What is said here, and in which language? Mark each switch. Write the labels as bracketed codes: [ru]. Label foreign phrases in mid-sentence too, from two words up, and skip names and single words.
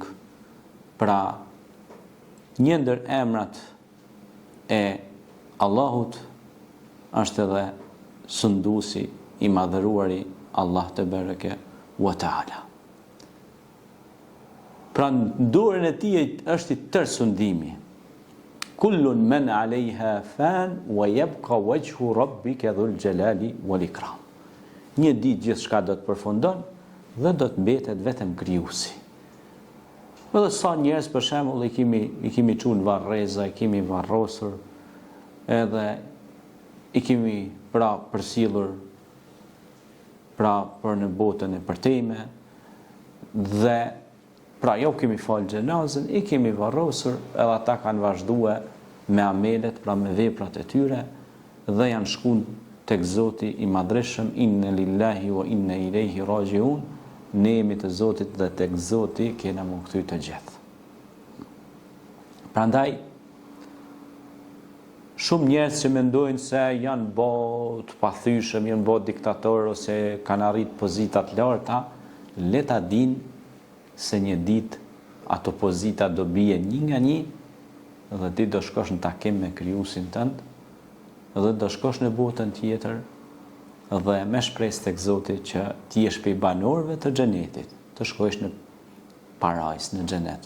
[sq] Pra një ndër emrat e Allahut është edhe sunduesi i madhëruari [ar] الله تبارك وتعالى. [sq] Pra në dorën e tij është i tërë sundimi. [ar] كل من عليها فان ويبقى وجه ربك ذو الجلال والإكرام. [sq] Një ditë gjithçka do të përfundon dhe do të mbetet vetëm krijuesi. Edhe sa njerëz për shembull i kemi çuar varreza, i kemi varrosur, edhe i kemi pra përsillur pra për në botën e përtejme, dhe pra jo kemi falë xhenazën, i kemi varrosur, edhe ata kanë vazhduar me amelet, pra me veprat e tyre, dhe janë shkuar tek Zoti i Madhreshëm, [ar] إنا لله وإنا إليه راجعون, [sq] ne jemi të Zotit dhe tek Zoti kena më kthy të gjithë. Prandaj shumë njerëz që mendojnë se janë të pathyeshëm, janë diktatorë ose kanë arrit pozita të larta, le ta dinë se një ditë ato pozita do bie një nga një, dhe ti do shkosh në takim me krijuesin tënd, dhe do shkosh në botën tjetër, dhe me shpresë tek Zoti që ti jesh prej banorëve të xhenetit, të shkosh në parajs, në xhenet.